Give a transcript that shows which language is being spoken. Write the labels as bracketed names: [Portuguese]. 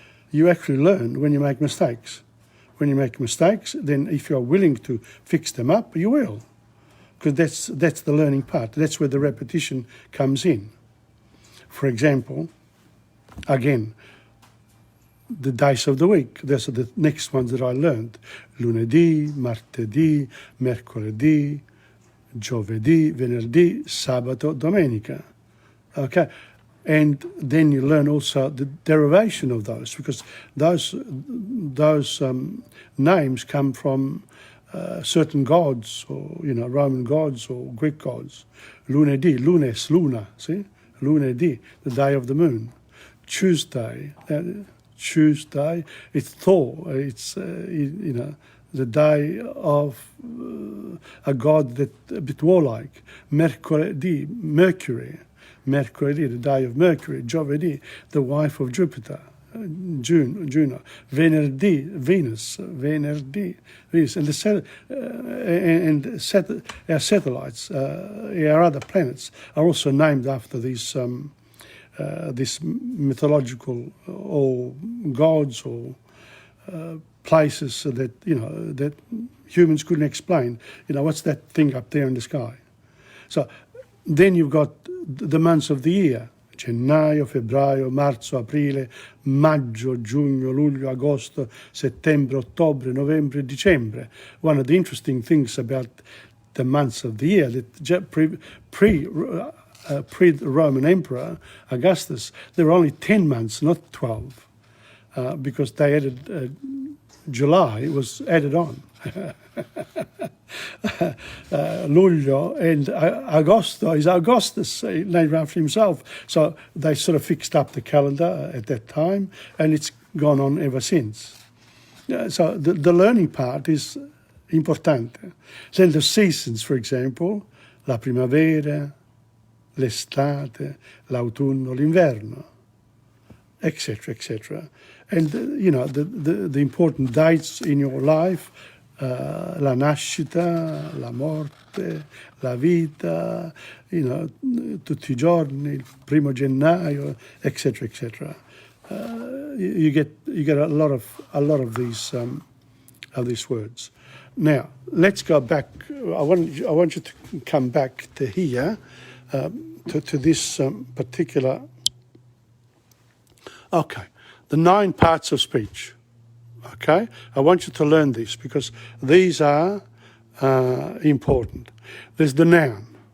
[English] You actually learn when you make mistakes. When you make mistakes, then if you're willing to fix them up, you will. Because that's the learning part. That's where the repetition comes in. For example, again, the days of the week. Those are the next ones that I learned. [Italian] Lunedì, martedì, mercoledì, giovedì, venerdì, sabato, domenica. [English] Okay? And then you learn also the derivation of those, because those names come from certain gods, or Roman gods or Greek gods. Lunedì, lunes, luna, see? Lunedì, the day of the moon. Tuesday, it's Thor. It's the day of a god that a bit warlike. Mercoledì, Mercury, the day of Mercury. Giovedì, the wife of Jupiter. Juno. Venerdì, Venus. And our satellites, our other planets are also named after these mythological or gods or places that that humans couldn't explain. What's that thing up there in the sky? So then you've got the months of the year: [Italian] gennaio, febbraio, marzo, aprile, maggio, giugno, luglio, agosto, settembre, ottobre, novembre, dicembre. [English] One of the interesting things about the months of the year, that pre-Roman Emperor Augustus, there were only 10 months, not 12, because they added July was added on. Luglio and Agosto is Augustus, named after himself. So they sort of fixed up the calendar at that time, and it's gone on ever since. So the learning part is importante. Then the seasons, for example, [Italian] la primavera, l'estate, l'autunno, l'inverno, [English] etc., etc. And the important dates in your life: [Italian] la nascita, la morte, la vita, tutti I giorni, il 1 gennaio, etc., etc. [English] You get a lot of these words. Now let's go back. I want you to come back to here, to this particular. Okay, the 9 parts of speech. Okay, I want you to learn this because these are important. There's the noun.